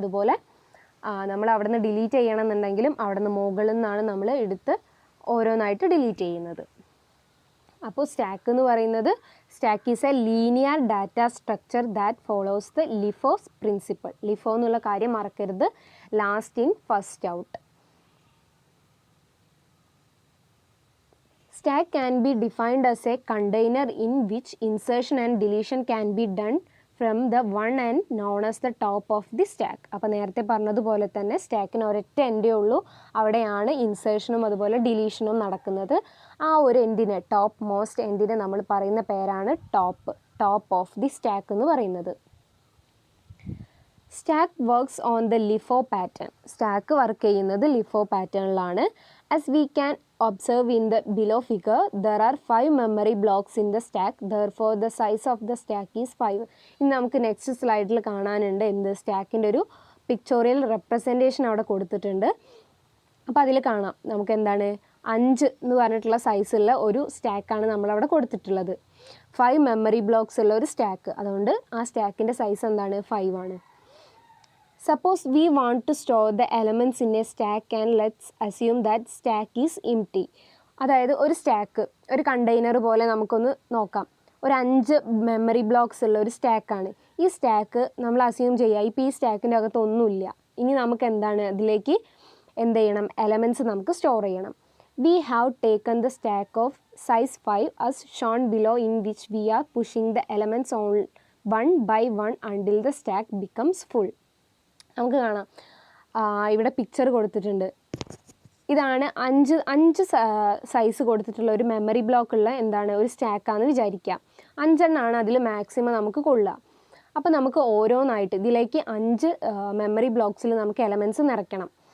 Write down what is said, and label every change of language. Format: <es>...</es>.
<ml>അതുപോലെ നമ്മൾ അവിടെ നിന്ന് ഡിലീറ്റ് ചെയ്യണമെന്നുണ്ടെങ്കിലും അവിടെ നിന്ന് മുകളിൽ നിന്നാണ് നമ്മൾ എടുത്ത് ഓരോന്നായിട്ട് ഡിലീറ്റ് ചെയ്യുന്നത്. അപ്പോൾ സ്റ്റാക്ക് എന്ന് പറയുന്നത്</ml> <en>Stack is a linear data structure that follows the LIFO's principle.</en> <ml>LIFO എന്നുള്ള കാര്യം മറക്കരുത്, last in first out.</ml> <en>Stack can be defined as a container in which insertion and deletion can be done from the one end known as the top of the stack.</en> <ml>അപ്പോൾ നേരത്തെ പറഞ്ഞതുപോലെ തന്നെ സ്റ്റാക്കിന് ഒരൊറ്റ എൻഡേ ഉള്ളൂ, അവിടെയാണ് ഇൻസേർഷനും അതുപോലെ ഡിലീഷനും നടക്കുന്നത്. ആ ഒരു എൻഡിനെ, ടോപ്പ് മോസ്റ്റ് എൻഡിനെ നമ്മൾ പറയുന്ന പേരാണ് ടോപ്പ് ഓഫ് ദി സ്റ്റാക്ക് എന്ന് പറയുന്നത്.</ml> <en>Stack works on the LIFO pattern.</en> <ml>Stack work ചെയ്യുന്നത് ലിഫോ പാറ്റേണിലാണ്.</ml> <en>As we can observe in the below figure, there are 5 memory blocks in the stack, therefore the size of the stack is 5.</en> <ml>ഇനി നമുക്ക് next സ്ലൈഡിൽ കാണാനുണ്ട് എന്ത്, സ്റ്റാക്കിൻ്റെ ഒരു pictorial representation അവിടെ കൊടുത്തിട്ടുണ്ട്. അപ്പോൾ അതിൽ കാണാം നമുക്ക് എന്താണ് 5 എന്ന് പറഞ്ഞിട്ടുള്ള സൈസുള്ള ഒരു സ്റ്റാക്കാണ് നമ്മളവിടെ കൊടുത്തിട്ടുള്ളത്. 5 മെമ്മറി ബ്ലോക്സ് ഉള്ള ഒരു സ്റ്റാക്ക്, അതുകൊണ്ട് ആ സ്റ്റാക്കിൻ്റെ സൈസ് എന്താണ് 5 ആണ്.</ml> <en>Suppose we want to store the elements in a stack and let's assume that stack is empty.</en> <ml>അതായത് ഒരു സ്റ്റാക്ക്, ഒരു കണ്ടെയ്നർ പോലെ നമുക്കൊന്ന് നോക്കാം. ഒരു 5 മെമ്മറി ബ്ലോക്സ് ഉള്ള ഒരു സ്റ്റാക്കാണ്. ഈ സ്റ്റാക്ക് നമ്മൾ അസ്യൂം ചെയ്യുക ഇപ്പോൾ ഈ സ്റ്റാക്കിൻ്റെ അകത്ത് ഒന്നുമില്ല. ഇനി നമുക്ക് എന്താണ് അതിലേക്ക് എന്ത് ചെയ്യണം, എലമെൻറ്റ്സ് നമുക്ക് സ്റ്റോർ ചെയ്യണം.</ml> <en>We have taken the stack of size 5 as shown below, in which we are pushing the elements on one by one until the stack becomes full.</en> <ml>നമുക്ക് കാണാം ഇവിടെ പിക്ചർ കൊടുത്തിട്ടുണ്ട്. ഇതാണ് 5 സൈസ് കൊടുത്തിട്ടുള്ള ഒരു മെമ്മറി ബ്ലോക്കുള്ള എന്താണ് ഒരു സ്റ്റാക്കാണെന്ന് വിചാരിക്കുക. 5 എണ്ണമാണ് അതിൽ മാക്സിമം നമുക്ക് കൊള്ളുക. അപ്പോൾ നമുക്ക് ഓരോന്നായിട്ട് ഇതിലേക്ക് 5 മെമ്മറി ബ്ലോക്സിൽ നമുക്ക് എലമെൻറ്റ്സ് നിറയ്ക്കണം.</ml>